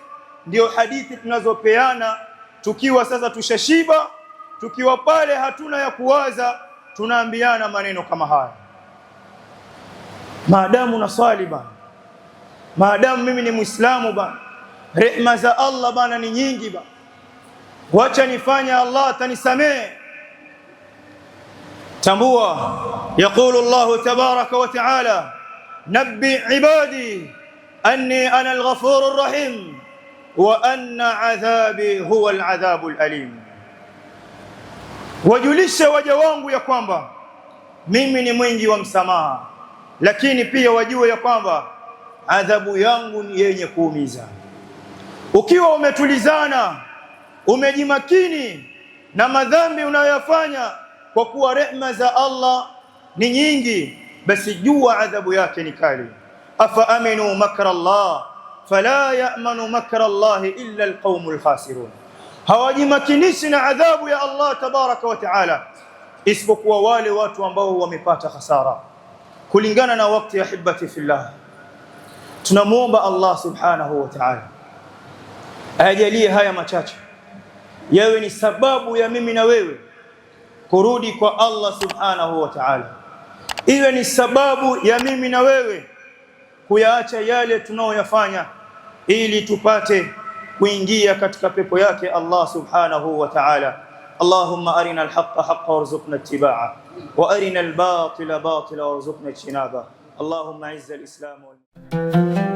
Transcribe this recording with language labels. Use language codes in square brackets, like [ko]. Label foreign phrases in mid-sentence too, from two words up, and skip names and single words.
[sw] Ndio hadithi tunazopeana tukiwa sasa tushashiba, tukiwa pale hatuna ya kuwaza, tunaambiana maneno kama haya. Maadamu naswali bana, maadamu mimi ni Muislamu bana, rehma za Allah bana ni nyingi bana, wacha nifanye, Allah atanisamehe. Tambua, [ar] يقول الله تبارك وتعالى نبئ عبادي أني أنا الغفور الرحيم وأن عذابي هو العذاب الأليم. [sw] Wajulisha waja wangu ya kwamba mimi ni mwingi wa msamaha, lakini pia wajue ya kwamba adhabu yangu ni yenye kuumiza. Ukiwa umetulizana, umejimakini na madhambi unayoyafanya kwa kuwa rehma za Allah ni nyingi, basi jua adhabu yake ni kali. [ar] أفأمنوا مكر الله فلا يأمن مكر الله إلا القوم الخاسرون, [sw] hawajimakinishi na adhabu ya Allah [ar] تبارك وتعالى [sw] isipokuwa wale watu ambao wamepata hasara. Kulingana na wakati ya [ar] أحبتي في الله, [sw] tunamuomba Allah [ar] سبحانه وتعالى [sw] ajalie haya machache yawe ni sababu ya mimi na wewe kurudi kwa Allah [ar] سبحانه وتعالى, [sw] iwe ni sababu ya mimi na wewe kuyaacha yale tunayoyafanya ili tupate kuingia katika pepo yake Allah [ar] سبحانه وتعالى. اللهم أرنا الحق حقا وارزقنا اتباعه وأرنا الباطل باطلا وارزقنا اجتنابه. اللهم أعز الإسلام و